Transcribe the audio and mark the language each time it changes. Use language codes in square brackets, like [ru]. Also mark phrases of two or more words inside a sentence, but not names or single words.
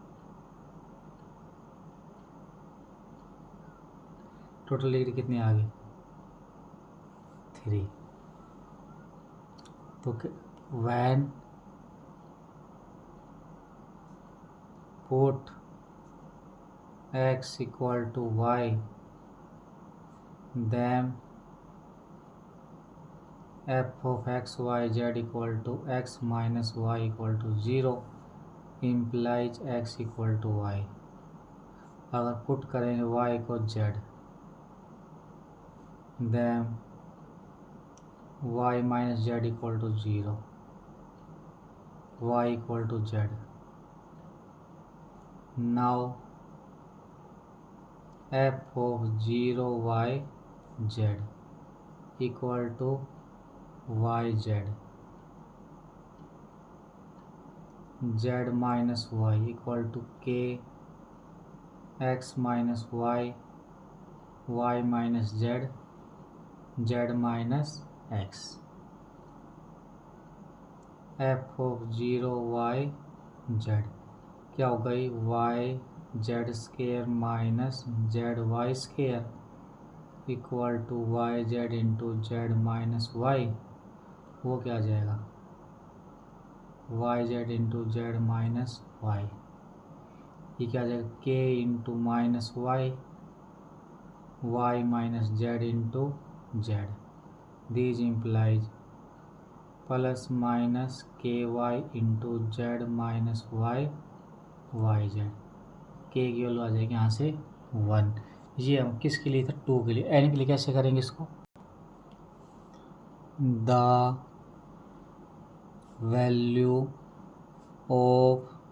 [hi] टोटल डिग्री कितनी आ गई, 3। [en] तो when put x = y, then f of x y z = x minus y = 0 implies x = y। [hi] अगर पुट करेंगे y को z, [en] then y minus z = 0, y = z। now f of 0 y z = yz, z minus y = k x minus y, y minus z, z minus x। f of 0 y z [hi] क्या हो गई, [en] yz² minus zy² = yz into z minus y। [hi] वो क्या आ जाएगा, [en] yz into z minus y। [hi] ये क्या आ जाएगा, [en] k into minus y, y minus z into z। These implies plus minus ky into z minus y yz। [hi] k की वैल्यू आ जाएगी यहाँ से 1। ये हम किसके लिए था, 2 के लिए। n के लिए कैसे करेंगे इसको, [en] the value of